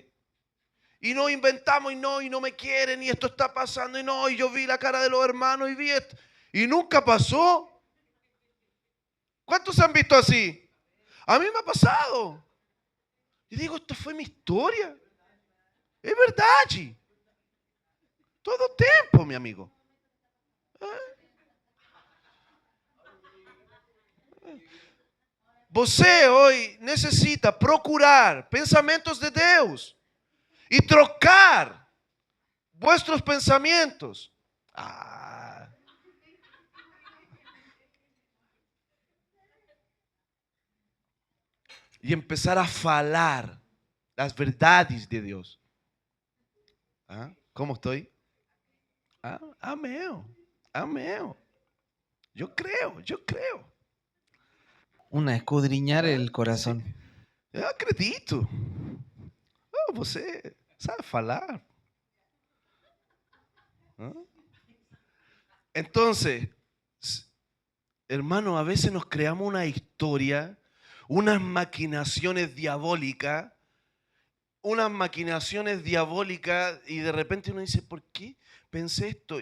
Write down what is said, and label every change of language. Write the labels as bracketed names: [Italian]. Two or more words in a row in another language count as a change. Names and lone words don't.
[Spanish] Y nos inventamos y no me quieren y esto está pasando y no, y yo vi la cara de los hermanos y vi esto. y nunca pasó. ¿Cuántos han visto así? A mí me ha pasado. Y digo, esto fue mi historia. Es verdad, Chi. Todo tiempo, mi amigo. [Portuguese] Você hoje necessita procurar pensamentos de Deus e trocar [Spanish] vuestros pensamientos. [Portuguese] E empezar a falar as verdades de Deus. Como estou? Amém. Amém. Eu creio, eu creio. [Spanish] Escudriñar el corazón. [Portuguese] Eu acredito. Você sabe falar. [Spanish] Entonces, hermano, a veces nos creamos una historia, unas maquinaciones diabólicas, y de repente uno dice, ¿por qué pensé esto?